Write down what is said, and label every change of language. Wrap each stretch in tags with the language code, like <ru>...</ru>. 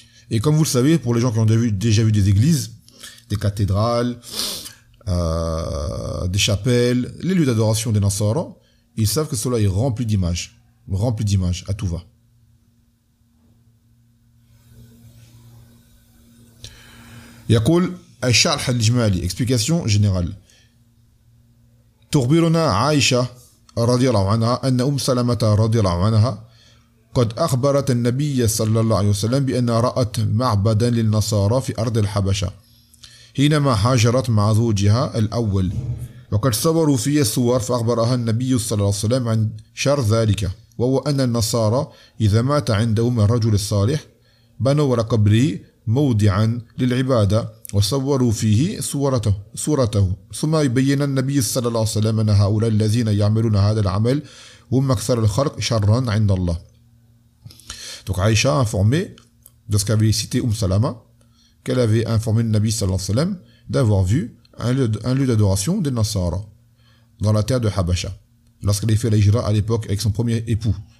<fr>Et comme vous le savez, pour les gens qui ont déjà vu des églises, des cathédrales, des chapelles, les lieux d'adoration des Nasara, ils savent que cela est rempli d'images à tout va.</fr> <ar>يقول الشرح الإجمالي</ar> <fr>explication générale.</fr> <ar>تخبرنا عائشة رضي الله عنها أن سلمة رضي الله عنها قد أخبرت النبي صلى الله عليه وسلم بأن رأت معبدا للنصارى في أرض الحبشة حينما هاجرت مع زوجها الأول وقد صوروا فيه الصور فأخبرها النبي صلى الله عليه وسلم عن شر ذلك وهو أن النصارى إذا مات عندهم الرجل الصالح بنوا على قبره موضعا للعبادة وصوروا فيه صورته ثم يبين النبي صلى الله عليه وسلم أن هؤلاء الذين يعملون هذا العمل هم أكثر الخلق شرا عند الله.</ar> <fr>Donc Aïcha a informé de ce qu'avait cité Salama, qu'elle avait informé le Nabi sallallahu alayhi wa sallam d'avoir vu un lieu d'adoration des Nasara dans la terre de Habasha, lorsqu'elle a fait la hijra à l'époque avec son premier époux.</fr>